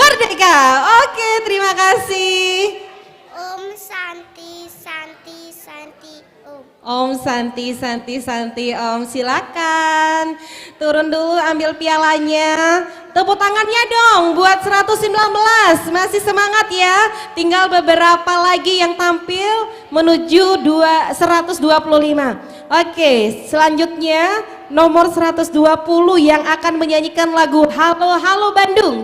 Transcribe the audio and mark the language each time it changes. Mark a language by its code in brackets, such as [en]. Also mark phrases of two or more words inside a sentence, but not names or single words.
[id] Merdeka. Oke, terima kasih. [sa] Om Santi, Santi, Santi, Om. Om Santi, Santi, Santi, Om. [id] Silakan turun dulu ambil pialanya. Tepuk tangannya dong buat 119. Masih semangat ya. Tinggal beberapa lagi yang tampil menuju 125. Oke, selanjutnya nomor 120 yang akan menyanyikan lagu Halo Halo Bandung.